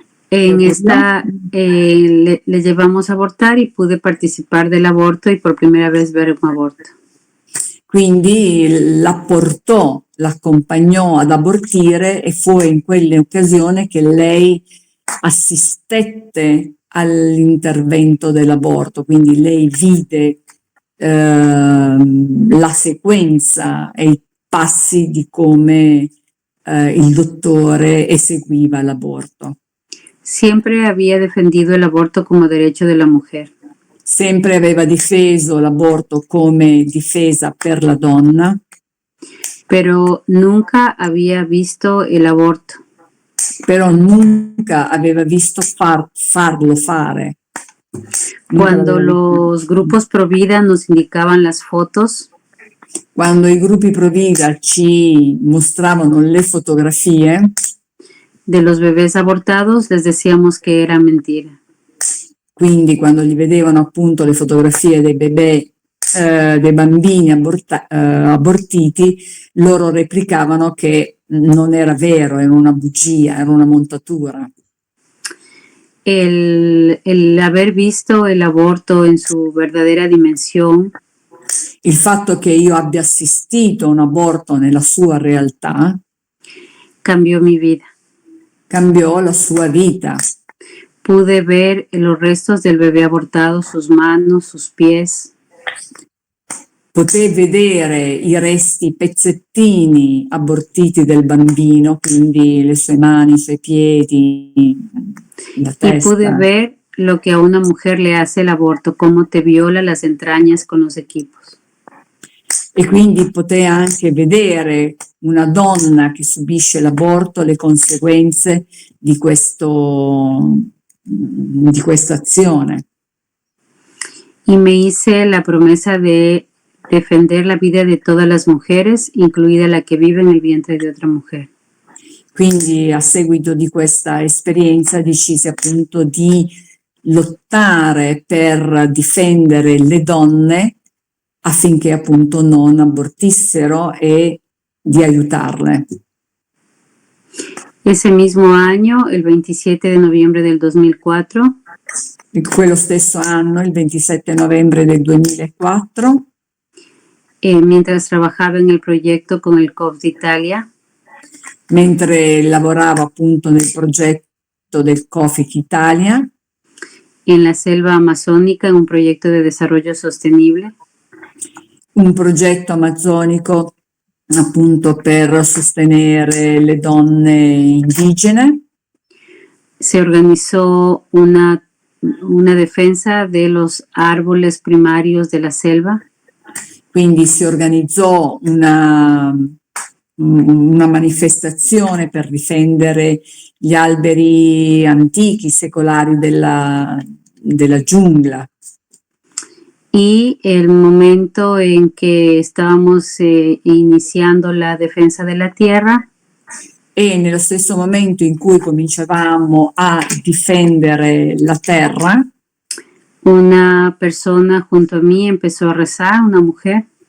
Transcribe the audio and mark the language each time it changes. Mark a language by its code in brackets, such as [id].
[es] En esta le llevamos a abortar y pude participar del aborto y por primera vez ver un aborto. [it] Quindi l'accompagnò ad abortire e fu in quell'occasione che lei assistette all'intervento dell'aborto, quindi lei vide la sequenza e i passi di come il dottore eseguiva l'aborto. [es] Siempre había defendido el aborto como derecho de la mujer. [it] Sempre aveva difeso l'aborto come difesa per la donna. [es] Pero nunca había visto el aborto. [it] Però [es] nunca [it] aveva visto farlo fare. [es] Cuando los grupos pro vida nos indicaban las fotos, [it] quando i gruppi pro vida ci mostravano le fotografie [es] de los bebés abortados, les decíamos que era mentira. [it] Quindi quando gli vedevano appunto le fotografie dei bebè, dei bambini abortiti, loro replicavano che non era vero, era una bugia, era una montatura. [es] El haber visto el aborto en su verdadera dimensión, [it] il fatto che io abbia assistito a un aborto nella sua realtà, [es] cambió mi vida. [it] Cambiò la sua vita. [es] Pude ver los restos del bebé abortado, sus manos, sus pies. [it] Poté vedere i resti, i pezzettini abortiti del bambino, quindi le sue mani, i suoi piedi, la testa. [es] Y pude ver lo que a una mujer le hace el aborto, cómo te viola las entrañas con los equipos. [it] E quindi poté anche vedere una donna che subisce l'aborto, le conseguenze di questa azione. [es] Y me hice la promesa de defender la vida de todas las mujeres, incluida la que vive en el vientre de otra mujer. [it] Quindi a seguito di questa esperienza decisi appunto di lottare per difendere le donne affinché appunto non abortissero e di aiutarle. [es] Ese mismo año, el 27 de noviembre del 2004, [it] quello stesso anno, il 27 novembre del 2004, [es] mientras trabajaba en el proyecto con el COPS de Italia, [it] mentre lavoravo appunto nel progetto progetto del COFIC Italia, [es] en la selva amazónica en un proyecto de desarrollo sostenible. [it] un progetto amazzonico appunto per sostenere le donne indigene. [es] Se organizó una defensa de los árboles primarios de la selva. [it] Quindi si organizzò una manifestazione per difendere gli alberi antichi, secolari della giungla. [es] Y el momento en que estábamos iniciando la defensa de la tierra, [it] E nello stesso momento in cui cominciavamo a difendere la terra, [es] una persona junto a mí empezó a rezar, una mujer,